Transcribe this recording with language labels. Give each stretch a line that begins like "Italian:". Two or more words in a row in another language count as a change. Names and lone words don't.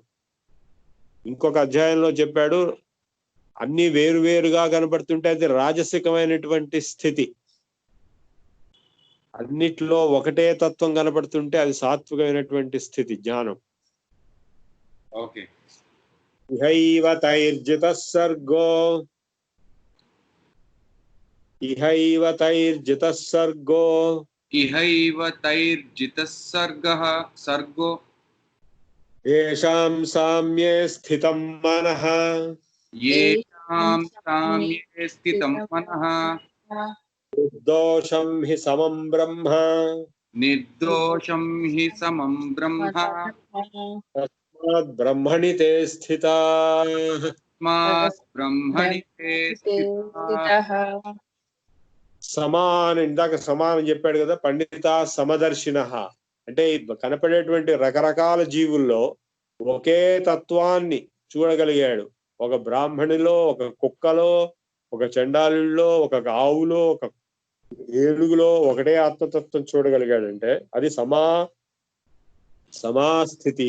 Telugu: ఇంకొక అధ్యాయంలో చెప్పాడు, అన్ని వేరువేరుగా కనబడుతుంటే అది రాజసికమైనటువంటి స్థితి, అన్నిట్లో ఒకటే తత్వం కనబడుతుంటే అది సాత్వికమైనటువంటి స్థితి, జ్ఞానం. ఓకే.
Sanskrit: ఇహైవ తైర్జితః సర్గో, ఇహైవ తైర్జితః సర్గో, ఇహైవ తైర్జితః సర్గో ఏషాం సామ్యే స్థితం మనః, యేషాం సామ్యే స్థితం మనః నిర్దోషం హి సమం బ్రహ్మ, నిర్దోషం హి సమం బ్రహ్మ తస్మాత్ బ్రహ్మణి తే స్థితాః. తస్మాత్ బ్రహ్మణి తే స్థితాః.
Telugu: సమాన్, ఇందాక సమానం చెప్పాడు కదా,
Sanskrit: పండిత సమదర్శినః
Telugu: అంటే కనపడేటువంటి రకరకాల జీవుల్లో ఒకే తత్వాన్ని చూడగలిగాడు. ఒక బ్రాహ్మణిలో, ఒక కుక్కలో, ఒక చండాలుల్లో, ఒక ఆవులో, ఒక ఏనుగులో ఒకటే ఆత్మతత్వం చూడగలిగాడంటే అది సమాస్థితి.